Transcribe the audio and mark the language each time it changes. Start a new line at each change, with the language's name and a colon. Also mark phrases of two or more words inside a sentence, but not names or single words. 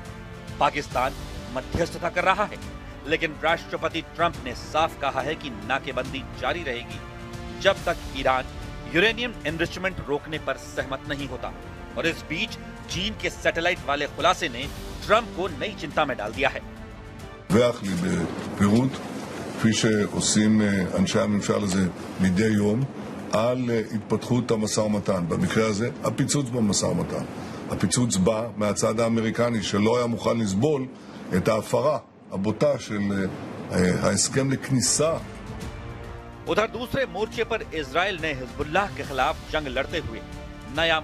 Hindi: पाकिस्तान मध्यस्थता कर रहा है, लेकिन राष्ट्रपति ट्रंप ने साफ कहा है कि नाकेबंदी जारी रहेगी जब तक ईरान
English: uranium enrichment
Hindi: रोकने पर सहमत नहीं होता। और इस बीच चीन के सैटेलाइट वाले खुलासे ने ट्रंप को नई चिंता में डाल दिया है।
Hebrew: דיווח לי בפירוט, כפי שעושים אנשי הממשל הזה מדי יום, על התפתחות המשא ומתן. במקרה הזה, הפיצוץ במשא ומתן. הפיצוץ בא מהצד האמריקני שלא היה מוכן לסבול את ההפרה הבוטה של ההסכם לכניסה.
Hindi: उधर दूसरे मोर्चे पर इजराइल ने हिजबुल्लाह के खिलाफ जंग लड़ते हुए नया